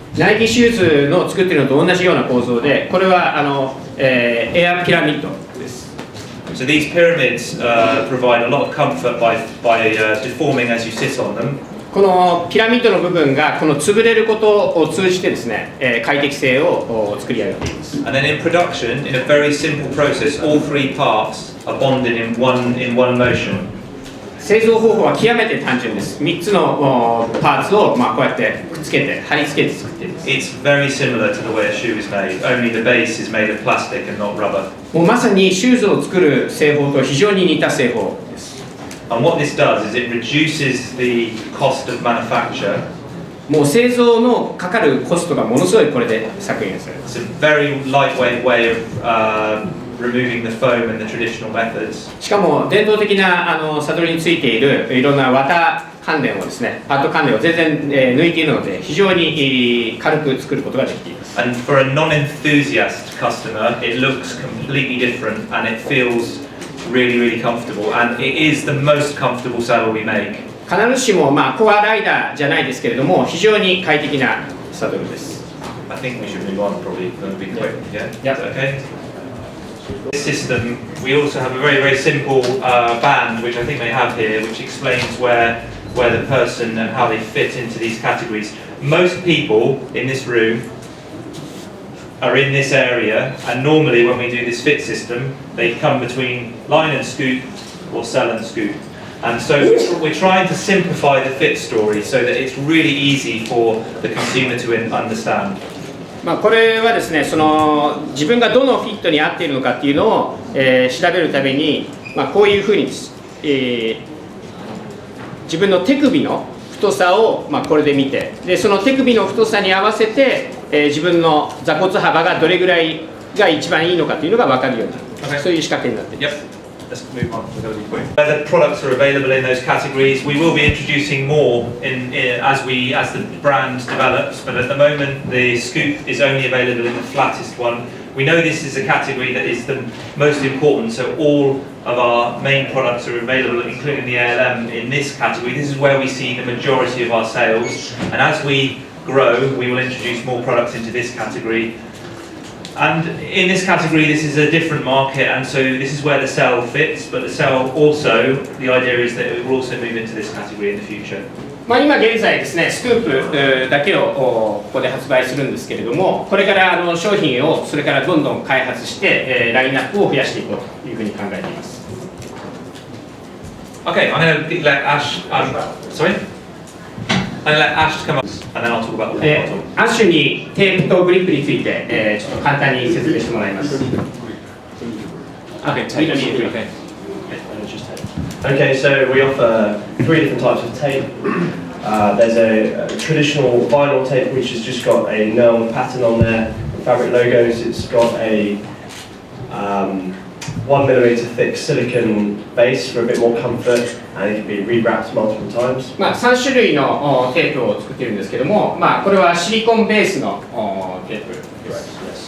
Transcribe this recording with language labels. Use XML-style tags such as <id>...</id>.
<ja>ナイキシューズの作っているのと同じような構造で、これはエアピラミッドです。</ja> <en>So these pyramids provide a lot of comfort by deforming as you sit on them.</en> <ja>このピラミッドの部分がこの潰れることを通じてですね、快適性を作り上げています。</ja> <en>And then in production, in a very simple process, all three parts are bonded in one motion.</en> <ja>製造方法は極めて単純です。3つのパーツをこうやってくっつけて貼り付けて作っています。</ja> <en>It's very similar to the way a shoe is made, only the base is made of plastic and not rubber.</en> <ja>もうまさにシューズを作る製法と非常に似た製法です。</ja> <en>And what this does is it reduces the cost of manufacture.</en> <ja>もう製造のかかるコストがものすごいこれで削減されます。</ja> <en>It's a very lightweight way of removing the foam and the traditional methods.</en> <ja>しかも伝統的なサドルについているいろんな綿関連をですね、パッド関連を全然、抜いているので非常に軽く作ることができています。</ja> <en>And for a non-enthusiast customer, it looks completely different and it feels really comfortable. And it is the most comfortable saddle we make.</en> <ja>必ずしもコアライダーじゃないですけれども、非常に快適なサドルです。</ja> <en>I think we should move on. Probably going to be quick. Yeah. Yeah. Is that okay? This system, we also have a very simple band, which I think they have here, which explains where the person and how they fit into these categories. Most people in this room are in this area, and normally when we do this fit system, they come between line and scoop or sell and scoop. And so we're trying to simplify the fit story so that it's really easy for the consumer to understand.</en> <ja>これはですね、自分がどのフィットに合っているのかっていうのを、調べるために、こういうふうに、自分の手首の太さを、これで見て、でその手首の太さに合わせて、自分の座骨幅がどれぐらいが一番いいのかというのが分かるような、そういう仕掛けになっています。</ja> <en>Let's move on. We're going to be quick. The products are available in those categories. We will be introducing more as the brand develops, but at the moment the Scoop is only available in the flattest one. We know this is a category that is the most important, so all of our main products are available, including the ALM, in this category. This is where we see the majority of our sales, and as we grow, we will introduce more products into this category. And in this category, this is a different market, and so this is where the cell fits, but the cell also, the idea is that it will also move into this category in the future.</en> <ja>今現在ですね、スクープだけをここで発売するんですけれども、これから商品をそれからどんどん開発して、ラインナップを増やしていこうというふうに考えています。</ja> <en>Okay, I'm going to let Ash. Sorry? I'm going to let Ash come up, and then I'll talk about the bottle.</en> <ja>アッシュにテープとグリップについて、ちょっと簡単に説明してもらいます。</ja> <en>Okay, tape. Okay. Okay, so we offer 3 different types of tape. There's a traditional vinyl tape which has just got a Nurl pattern on there, fabric logos. It's got a 1mm thick silicone base for a bit more comfort, and it can be rewrapped multiple times.</en> <ja>3種類のテープを作っているんですけども、これはシリコンベースのテープです。</ja>